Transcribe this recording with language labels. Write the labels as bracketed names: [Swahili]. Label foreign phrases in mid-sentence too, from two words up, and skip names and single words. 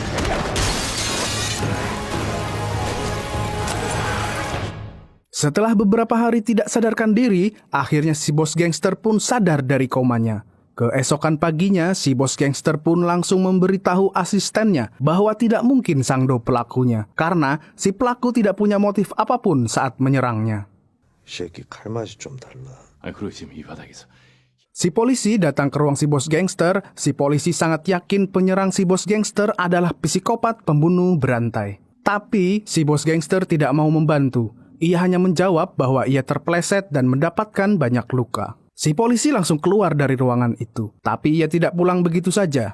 [Indonesian] Setelah beberapa hari tidak sadarkan diri, akhirnya si bos gangster pun sadar dari komanya. Keesokan paginya, si bos gangster pun langsung memberitahu asistennya bahwa tidak mungkin Sang-do pelakunya, karena si pelaku tidak punya motif apapun saat menyerangnya. [Korean] 새끼 칼맛이 좀 달라. 그리고 지금 이 바닥에서. [Indonesian] Si polisi datang ke ruang si bos gangster. Si polisi sangat yakin penyerang si bos gangster adalah psikopat pembunuh berantai. Tapi si bos gangster tidak mau membantu. Ia hanya menjawab bahwa ia terpeleset dan mendapatkan banyak luka. Si polisi langsung keluar dari ruangan itu. Tapi ia tidak pulang begitu saja.